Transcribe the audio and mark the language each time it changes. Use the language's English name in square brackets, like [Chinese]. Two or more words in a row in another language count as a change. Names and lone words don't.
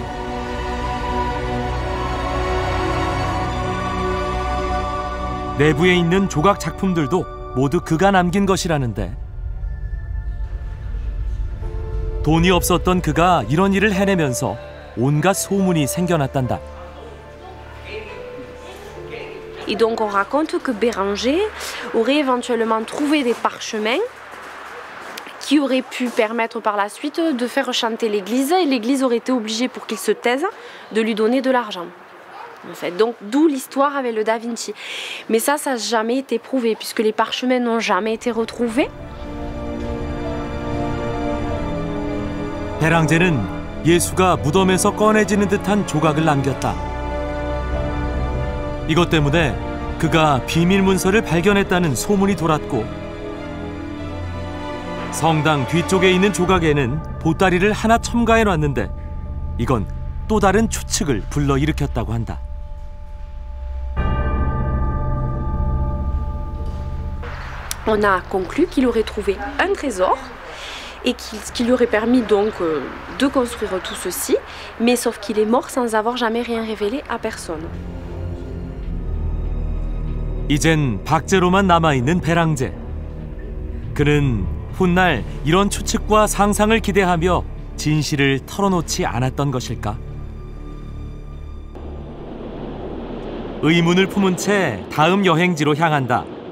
[Korean] 내부에 있는 조각 작품들도 모두 그가 남긴 것이라는데 돈이 없었던 그가 이런 일을 해내면서 온갖 소문이 생겨났단다. [French] Et donc on raconte que Béranger aurait éventuellement trouvé des parchemins qui auraient pu permettre par la suite de faire chanter l'église et l'église aurait été obligée pour qu'il se taise de lui donner de l'argent. En fait. Donc d'où l'histoire avec le Da Vinci. Mais ça n'a jamais été prouvé puisque les parchemins n'ont jamais été retrouvés. [Korean] 베랑제는 예수가 무덤에서 꺼내지는 듯한 조각을 남겼다. 이것 때문에 그가 비밀 문서를 발견했다는 소문이 돌았고 성당 뒤쪽에 있는 조각에는 보따리를 하나 첨가해 놨는데 이건 또 다른 추측을 불러일으켰다고 한다. [French] On a conclu qu'il aurait trouvé un trésor et qui lui aurait permis donc de construire tout ceci, mais sauf qu'il est mort sans avoir jamais rien révélé à personne. [Korean] 이젠 박제로만 남아있는 배랑제. 그는 훗날 이런 추측과 상상을 기대하며 진실을 털어놓지 않았던 것일까? 의문을 품은 채 다음 여행지로 향한다.